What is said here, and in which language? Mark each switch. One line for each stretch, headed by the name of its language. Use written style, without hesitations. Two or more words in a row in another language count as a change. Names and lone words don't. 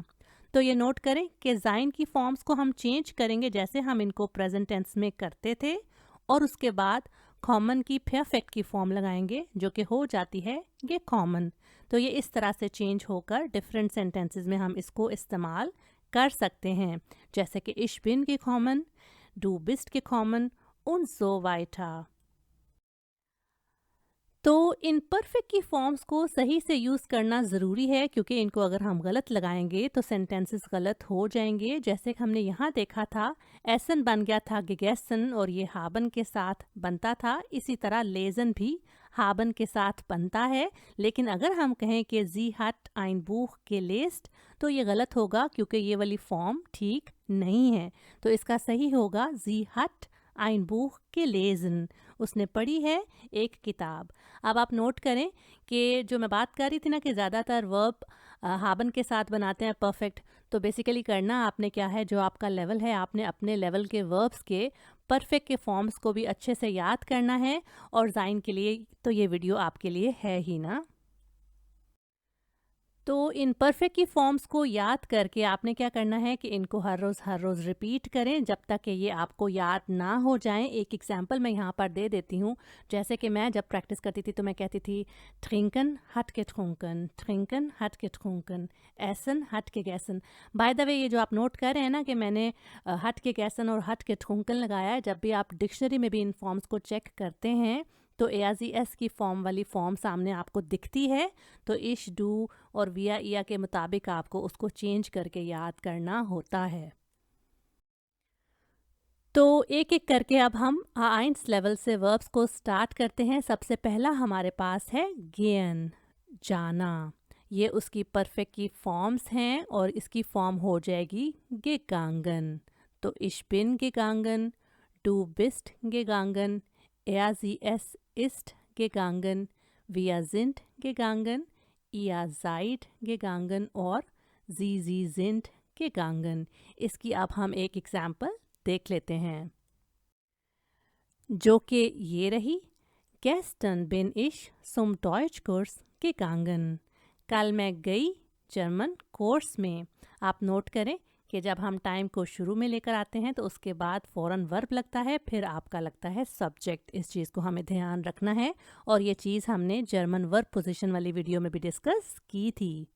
Hindi: तो ये नोट करें कि ज़ाइन की फॉर्म्स को हम चेंज करेंगे जैसे हम इनको
English: present tense
Hindi: में करते थे, और उसके बाद कॉमन की परफेक्ट की फॉर्म लगाएंगे जो कि हो जाती है ये कॉमन। तो ये इस तरह से चेंज होकर
English: different sentences
Hindi: में हम इसको इस्तेमाल कर सकते हैं, जैसे कि
German: ich bin gekommen, du bist gekommen und so weiter।
Hindi: तो इन परफेक्ट की फॉर्म्स को सही से यूज़ करना ज़रूरी है, क्योंकि इनको अगर हम गलत लगाएंगे तो सेंटेंसेस गलत हो जाएंगे। जैसे कि हमने यहाँ देखा था, एसन बन गया था gegessen और ये हाबन के साथ बनता था। इसी तरह लेजन भी हाबन के साथ बनता है। लेकिन अगर हम कहें कि
German: sie hat ein Buch gelesen,
Hindi: तो ये गलत होगा, क्योंकि ये वाली फॉर्म ठीक नहीं है। तो इसका सही होगा
German: sie hat ein Buch gelesen।
Hindi: उसने पढ़ी है एक किताब। अब आप नोट करें कि जो मैं बात कर रही थी ना कि ज़्यादातर वर्ब हाबन के साथ बनाते हैं परफेक्ट, तो बेसिकली करना आपने क्या है, जो आपका लेवल है, आपने अपने लेवल के वर्ब्स के परफेक्ट के फॉर्म्स को भी अच्छे से याद करना है। और ज़ाइन के लिए तो ये वीडियो आपके लिए है ही ना। तो इन परफेक्ट की फॉर्म्स को याद करके आपने क्या करना है कि इनको हर रोज़ रिपीट करें जब तक कि ये आपको याद ना हो जाएं। एक एग्जांपल मैं यहाँ पर दे देती हूँ। जैसे कि मैं जब प्रैक्टिस करती थी तो मैं कहती थी
German: trinken hat getrunken, trinken hat getrunken, essen hat gegessen।
English: by the way,
Hindi: ये जो आप नोट कर रहे हैं ना कि मैंने
German: hat gegessen
Hindi: और
German: hat getrunken
Hindi: लगाया है, जब भी आप डिक्शनरी में भी इन फॉर्म्स को चेक करते हैं तो एस की फॉर्म वाली फॉर्म सामने आपको दिखती है। तो इश, डू और विया या के मुताबिक आपको उसको चेंज करके याद करना होता है। तो एक एक करके अब हम आइंस लेवल से वर्ब्स को स्टार्ट करते हैं। सबसे पहला हमारे पास है गेन, जाना। ये उसकी परफेक्ट की फॉर्म्स हैं और इसकी फॉर्म हो जाएगी gegangen। तो
German: ich bin gegangen, du bist gegangen, sie es ist gegangen, wir sind gegangen, ihr seid gegangen
Hindi: और
German: sie sind gegangen।
Hindi: इसकी अब हम एक एग्जाम्पल देख लेते हैं, जो कि ये रही।
German: Gestern bin ich zum Deutschkurs gegangen।
Hindi: कल मैं गई जर्मन कोर्स में। आप नोट करें कि जब हम टाइम को शुरू में लेकर आते हैं तो उसके बाद फ़ौरन वर्ब लगता है, फिर आपका लगता है सब्जेक्ट। इस चीज़ को हमें ध्यान रखना है, और ये चीज़ हमने
English: German verb position
Hindi: वाली वीडियो में भी डिस्कस की थी।